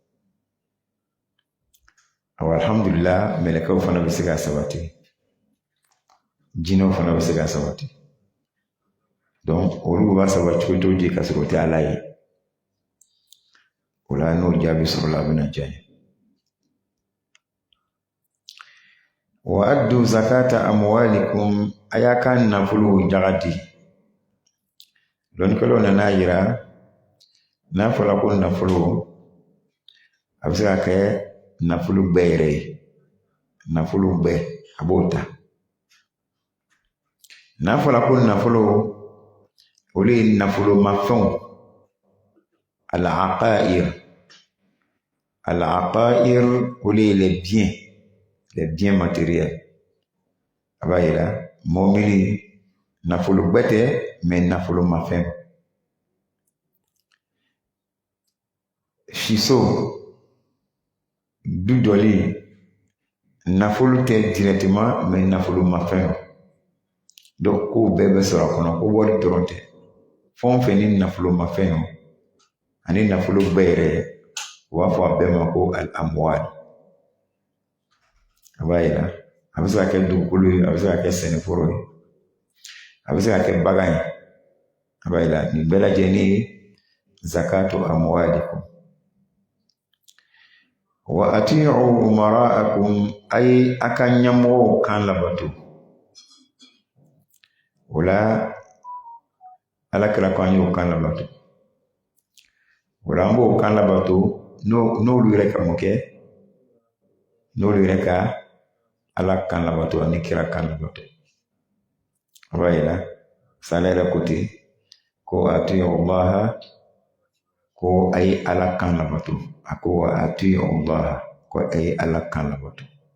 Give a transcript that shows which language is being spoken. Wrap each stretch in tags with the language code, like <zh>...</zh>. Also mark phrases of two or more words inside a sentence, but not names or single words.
<bm>awɔ alhamdulillah mɛlɛkɛw fana bɛ se k'a sabati jinɛw fana bɛ se k'a sabati donc olu b'a sabati cogo cogo ka sɔrɔ o tɛ ala ye o la n'o jaabi sɔrɔla a bɛna diya ye</bm> <ar>وأدوا زكاة أموالكم</ar> <bm>a y'a ka nafolo jagadi dɔnnikɛlaw nana yira n'a fɔra ko nafolo a bɛ se ka kɛ nafolo bɛɛ yɛrɛ ye nafolo bɛɛ a b'o ta n'a fɔra ko nafolo olu ye nafolo mafɛnw al-aqair olu ye</bm> <fr>les biens matériels</fr> <bm>a b'a yira mɔbili nafolo bɛɛ tɛ mais nafolo mafɛn siso du jɔli nafolo tɛ directement mais nafolo mafɛn donc ko bɛɛ bɛ sɔrɔ a kɔnɔ ko wari dɔrɔn tɛ fɛn o fɛn ni nafolo mafɛn ani nafolo bɛɛ yɛrɛ u b'a fɔ a bɛɛ ma ko al-amwal a b'a yira a bɛ se ka kɛ dugukolo ye a bɛ se ka kɛ sɛnɛforo ye a bɛ se ka kɛ bagan ye a b'a yira nin bɛɛ lajɛlen ye</bm> <ar>زكاة أموالكم وأطيعوا أمراءكم</ar> <bm>ay a ka ɲɛmɔgɔw kan labato o la alakira ko an y'o kan labato o la an b'o kan labato n'olu yɛrɛ ka mun kɛ n'olu yɛrɛ ka ala kan labato ani kira kan labato a b'a yira sala yɛrɛ ko ten ko</bm> <ar>أطيعوا الله</ar> <bm>ko a ye ala kan labato a ko</bm> <ar>وأطيعوا الله</ar> <bm>ko a ye ala kan labato</bm>